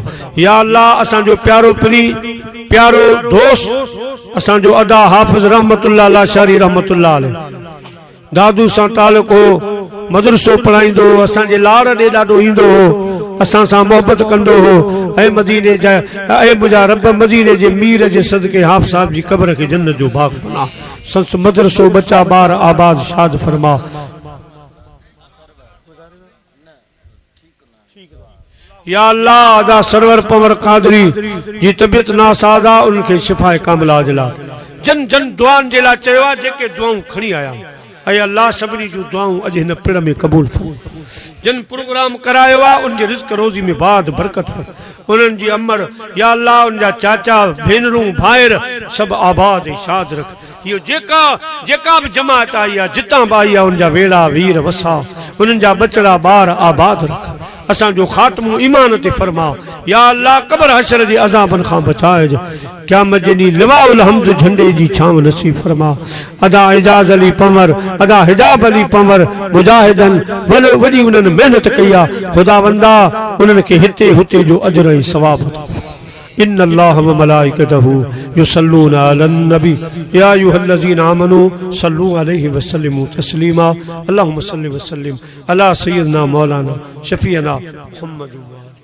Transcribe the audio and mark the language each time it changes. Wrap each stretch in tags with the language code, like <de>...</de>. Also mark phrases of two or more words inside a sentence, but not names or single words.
<ar>يا الله</ar> <sd>असा जो प्यारो परी प्यारो दोस्त असा जो अदा हाफिज रहमतुल्लाह लाशारी</sd> <ar>رحمة الله عليه</ar> <sd>दादू सा ताल्लुको मदरसो पढ़ाईंदो असा जे लाड़ दे ॾाढो ईंदो हो असा सा मोहब्बत कंदो हो ऐ मदीने जा ऐ मुझा रब मदीने जे मीर जे सदके हाफ़ साहब जी कब्र के जन्नत जो बाग बना संस मदरसो बच्चा बार आबाद शाद फरमा</sd> <ar>يا الله</ar> <sd>अदा सरवर पवर कादरी जी तबियत नासादा उनके शिफाए कामिला दिला जन जन दुआन जे ला चयो जेके दुआऊं खणी आया ऐं अल्लाह सभिनी जूं दुआऊं अॼु हिन पिण में क़बूल फरमा जिन प्रोग्राम करायो आहे उनजे रिज़्क़ रोज़ी में बाद बरकत फरमा उन्हनि जी अमर</sd> <ar>يا الله</ar> <sd>उनजा चाचा भेनरूं भाइर सभु आबाद ऐं शाद रख इहो जेका बि जमात आई आहे जितां बि आई आहे उनजा वेड़ा वीर वसा उन्हनि जा बचड़ा ॿार आबाद रख असांजो ख़ात्मो ईमान ते फरमा</sd> <ar>يا الله</ar> <sd>क़ब्र हशर जे अज़ाबनि खां बचाइज क़यामत जे ॾींहुं</sd> <ar>لواء الحمد</ar> <sd>झंडे जी छांव नसीब फरमा अदा एजाज अली पंवर अदा हिजाब अली पंवर मुजाहिदन वॾी उन्हनि महिनत कई आहे ख़ुदावंदा उन्हनि खे हिते हुते जो अजर ऐं सवाब</sd> <ar>إن الله وملائكته يصلون على النبي يا أيها الذين آمنوا صلوا عليه وسلموا تسليما اللهم صل وسلم على سيدنا مولانا شفيعنا محمد</ar>